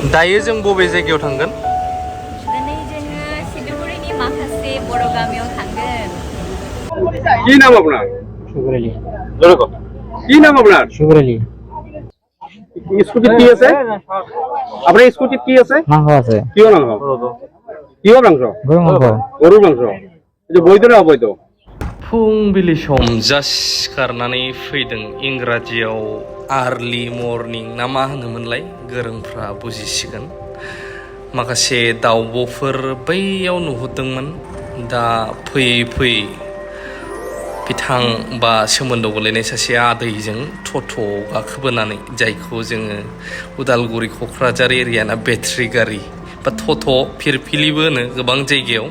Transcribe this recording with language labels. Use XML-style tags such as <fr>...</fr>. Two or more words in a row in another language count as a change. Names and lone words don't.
<brx>दायो जों बबे जायगायाव थांगोन? दिनै जोङो सिलिगुरिनि माखासे बर' गामियाव थांगोन।</brx> <bn>কি নাম আপনার? শুকুর আলী। কি নাম আপনার? শুকুর আলী। স্কুটিত কি আছে? আপনার স্কুটিত কি আছে? মাংস আছে।</bn> <as>কিহৰ মাংস? কিহৰ মাংস?</as> <bn>গরু মাংস।</bn> <as>গৰুৰ মাংস। এই বৈধ না অবৈধ?</as> <brx>फुंबिलि सम जास्ट सिखारनानै फैदों। इंराजियाव</brx> <en>early morning</en> <brx>ना मा होनोमोनलाय, गोरोंफ्रा बुजिसिगोन। माखासे दाउब'फोर बैयाव नुहुरदोंमोन। दा फैयै फैयै बिथां बा सोमोन्दो गोलैनाय सासे आदैजों ट'ट'आव गाखोबोनानै, जायखौ जोङो उदालगुरि क'क्राझार एरियाना बेटारि गारि बा ट'ट' फिरफिलिबो होनो गोबां जायगायाव।</brx>